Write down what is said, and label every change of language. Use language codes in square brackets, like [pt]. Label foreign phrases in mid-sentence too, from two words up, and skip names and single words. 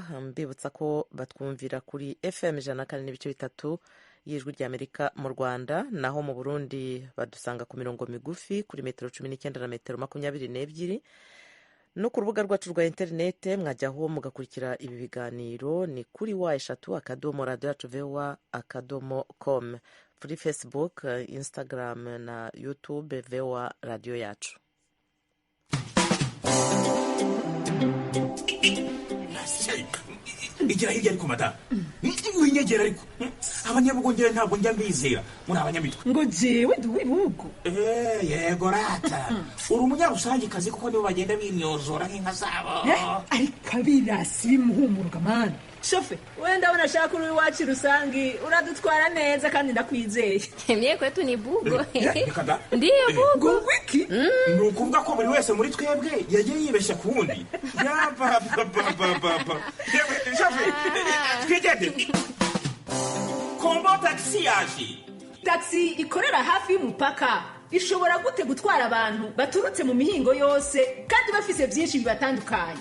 [rw] Mbibutsa ko batwumvira kuri FM 104.3 y'Ijwi rya Amerika mu Rwanda, naho mu Burundi badusanga ku mirongo migufi kuri metero 19 na metero 22. No ku rubuga rwacu rwa interinete mwajyaho mugakurikira ibi biganiro ni kuri wa3.radio.com, kuri Facebook, Instagram na YouTube VOA radio yacu. [rn] Igira hirya ariko mata winyegera ariko abanyabugongera ntabwo njya mbizera muri abanyamitwe ngo jewe nduwibugo yego rata uri umunyarusangikazi kuko nibo bagenda bimyozora nk'inka zabo ariko abirasi bimuhumuruka mana shofe wenda ndabona ashaka uri iwacu rusangi uradutwara neza kandi ndakwizeye. [sw] Mie kwetu ni bugo. Ndiyo bugo. [rw] Wiki ni ukuvuga ko buri wese muri twebwe yagiye yibeshya ku wundi. [rn] Yababa shofe twigende kombo taxi yaje. Taxi ikorera hafi y'umupaka ishobora gute gutwara abantu baturutse mu mihingo yose kandi bafise byinshi bibatandukanye.